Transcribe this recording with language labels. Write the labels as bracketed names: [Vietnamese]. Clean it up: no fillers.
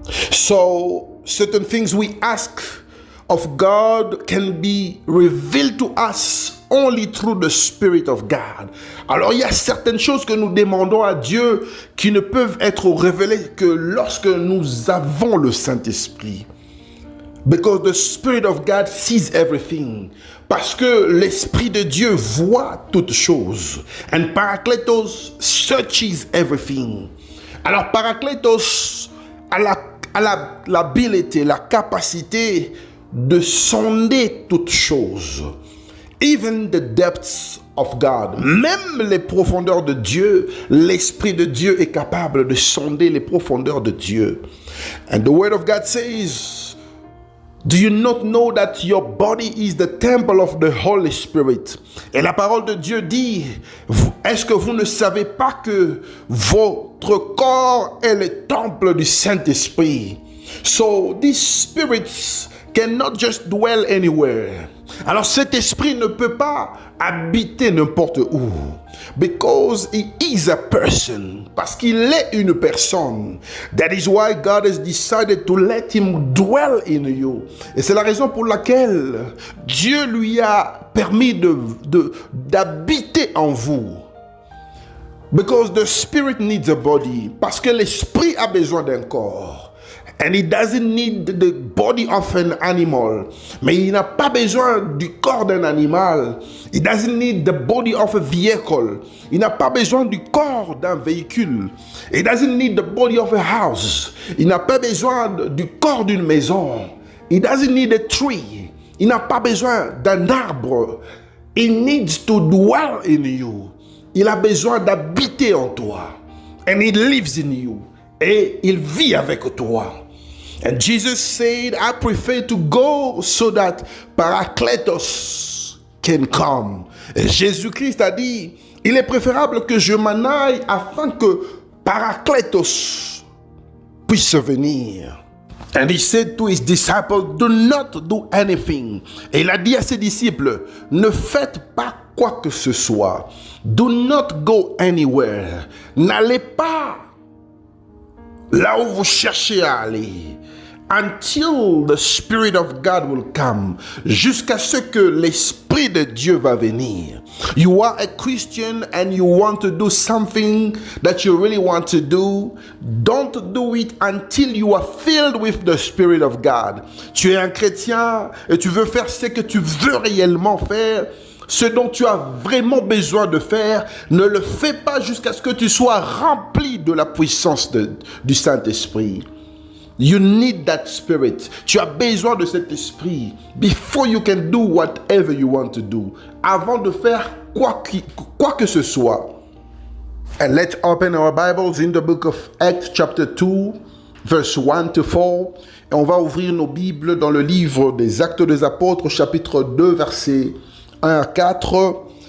[English] So, certain things we ask of God can be revealed to us only through the Spirit of God. [French] Alors, il y a certaines choses que nous demandons à Dieu qui ne peuvent être révélées que lorsque nous avons le Saint-Esprit. [English] Because the Spirit of God sees everything. [French] Parce que l'Esprit de Dieu voit toutes choses. [English] And Parakletos searches everything. [French] Alors, Parakletos a l'habilité, la capacité de sonder toutes choses. [English] Even the depths of God. [French] Même les profondeurs de Dieu, l'Esprit de Dieu est capable de sonder les profondeurs de Dieu. [English] And the Word of God says, do you not know that your body is the temple of the Holy Spirit? [French] Et la parole de Dieu dit, est-ce que vous ne savez pas que votre corps est le temple du Saint-Esprit? [English] So these spirits cannot just dwell anywhere. [French] Alors cet esprit ne peut pas habiter n'importe où. [English] Because he is a person. [French] Parce qu'il est une personne. [English] That is why God has decided to let him dwell in you. [French] Et c'est la raison pour laquelle Dieu lui a permis d'habiter en vous. [English] Because the spirit needs a body. [French] Parce que l'esprit a besoin d'un corps. [English] And he doesn't need the body of an animal. [French] Mais il n'a pas besoin du corps d'un animal. [English] He doesn't need the body of a vehicle. [French] Il n'a pas besoin du corps d'un véhicule. [English] He doesn't need the body of a house. [French] Il n'a pas besoin du corps d'une maison. [English] He doesn't need a tree. [French] Il n'a pas besoin d'un arbre. [English] He needs to dwell in you. [French] Il a besoin d'habiter en toi. [English] And he lives in you. [French] Et il vit avec toi. [English] And Jesus said, I prefer to go so that Parakletos can come. [French] Et Jésus-Christ a dit, il est préférable que je m'en aille afin que Parakletos puisse venir. [English] And he said to his disciples, do not do anything. [French] Et il a dit à ses disciples, ne faites pas quoi que ce soit. [English] Do not go anywhere. [French] N'allez pas là où vous cherchez à aller. [English] Until the Spirit of God will come. [French] Jusqu'à ce que l'Esprit de Dieu va venir. [English] You are a Christian and you want to do something that you really want to do. Don't do it until you are filled with the Spirit of God. [French] Tu es un chrétien et tu veux faire ce que tu veux réellement faire. Ce dont tu as vraiment besoin de faire, ne le fais pas jusqu'à ce que tu sois rempli de la puissance du Saint-Esprit. [English] You need that spirit. [French] Tu as besoin de cet esprit [English] before you can do whatever you want to do. [French] Avant de faire quoi que ce soit. [English] And let's open our Bibles in the book of Acts chapter 2, verse 1 to 4. [French] Et on va ouvrir nos Bibles dans le livre des Actes des Apôtres, chapitre 2, versets 1 à 4.